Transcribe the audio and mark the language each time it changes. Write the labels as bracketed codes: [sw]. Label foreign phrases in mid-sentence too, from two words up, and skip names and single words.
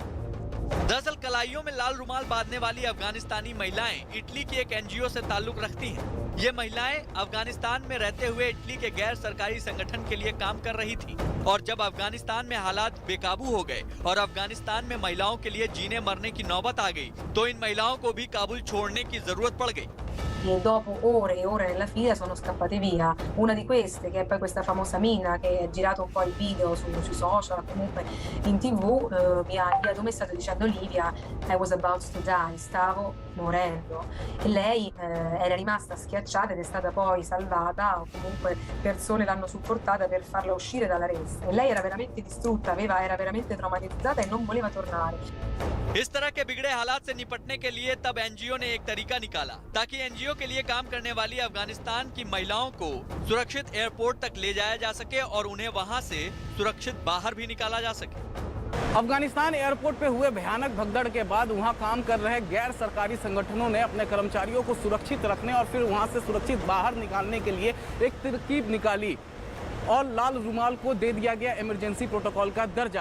[hi] दरअसल कलाइयों में लाल रुमाल बांधने वाली अफगानिस्तानी महिलाएं इटली की एक एनजीओ से ताल्लुक रखती हैं। ये महिलाएं अफगानिस्तान में रहते हुए इटली के गैर सरकारी संगठन के लिए काम कर रही थी और जब अफगानिस्तान में हालात बेकाबू हो गए और अफगानिस्तान में महिलाओं के लिए जीने मरने की नौबत आ गई, तो इन महिलाओं को भी काबुल छोड़ने की जरूरत पड़ गई। [it] E dopo ore e ore nella fila sono scappate via. Una di queste, che è poi questa famosa Mina, che ha girato un po' il video sui social, comunque in TV, mi ha inviato un messaggio dicendo: Livia, [en] I was about to die, [it] stavo morendo. E lei era rimasta schiacciata ed è stata poi salvata, o comunque persone l'hanno supportata per farla uscire dalla ressa. E lei era veramente distrutta, era veramente traumatizzata e non voleva tornare. [hi] इस तरह के बिगड़े हालात से निपटने के लिए तब एनजीओ ने एक तरीका निकाला ताकि एनजीओ के लिए काम करने वाली अफगानिस्तान की महिलाओं को सुरक्षित एयरपोर्ट तक ले जाया जा सके और उन्हें वहां से सुरक्षित बाहर भी निकाला जा सके। अफगानिस्तान एयरपोर्ट पे हुए भयानक भगदड़ के बाद वहां काम कर रहे गैर सरकारी संगठनों ने अपने कर्मचारियों को सुरक्षित रखने और फिर वहां से सुरक्षित बाहर निकालने के लिए एक तरकीब निकाली और लाल रुमाल को दे दिया गया इमरजेंसी प्रोटोकॉल का दर्जा।